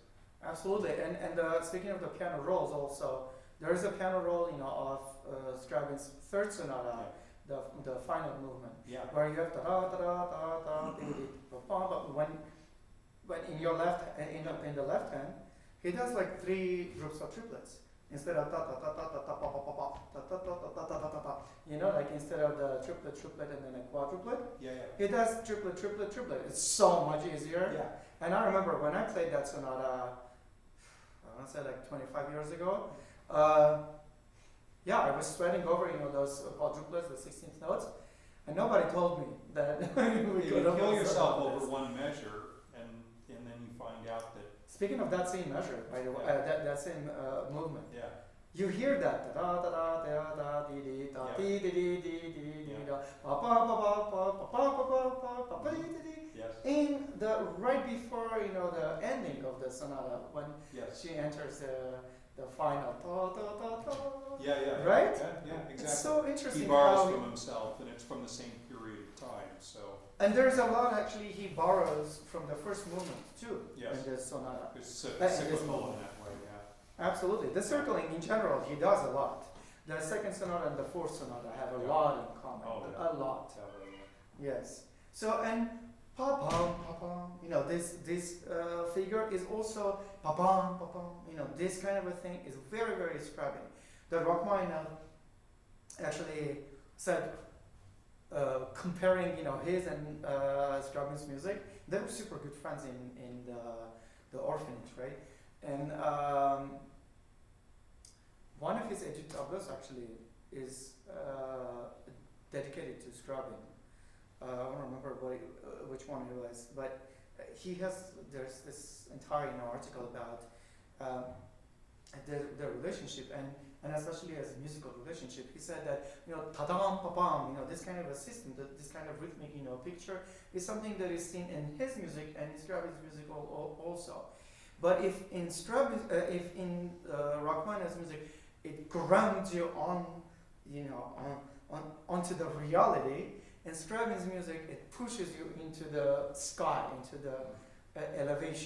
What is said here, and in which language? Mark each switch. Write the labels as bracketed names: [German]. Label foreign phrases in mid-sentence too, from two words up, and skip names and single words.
[English] Absolutely, and speaking of the piano rolls, also there is a piano roll, of Scriabin's third sonata, the final movement, where you have the da da da da da but when in your left in the left hand, he does like 3 groups of triplets instead of ta ta ta ta ta ta pa pa pa pa ta ta ta ta ta ta ta. Like instead of the triplet and then a quadruplet. He does triplet. It's so much easier. And I remember when I played that sonata, I want to say like 25 years ago. I was sweating over those quadruplets, the 16th notes, and nobody told me that you kill yourself over one measure. And then you find out that. Speaking of that same measure, by the way, that same movement. You hear that da da da da da dee dee da dee dee dee dee dee da pa pa pa pa pa pa pa pa pa pa dee dee. In the right before the ending of the sonata when she enters the final ta ta ta ta. Right? Exactly. It's so interesting. He borrows from himself, and it's from the same period of time. So. And there's a lot actually he borrows from the first movement too in this sonata. It's cyclical in that way, Absolutely. The circling in general he does a lot. The second sonata and the fourth sonata have a lot in common. Oh, A lot. Yes. So and pa-pam, pa-pam, this figure is also pa-pam, pa-pam. This kind of a thing is very, very Scriabin. The Rachmaninoff actually said, comparing, his and Scriabin's music, they were super good friends in the orphanage, right? And one of his études tableaux actually is dedicated to Scriabin. I don't remember which one it was, but there's this entire article about their relationship and especially as a musical relationship. He said that ta-dam, pa-pam, this kind of a system, this kind of rhythmic picture is something that is seen in his music and in Scriabin's music also. But if in Rachmaninoff's music it grounds you onto the reality, in Scriabin's music it pushes you into the sky, into the elevation.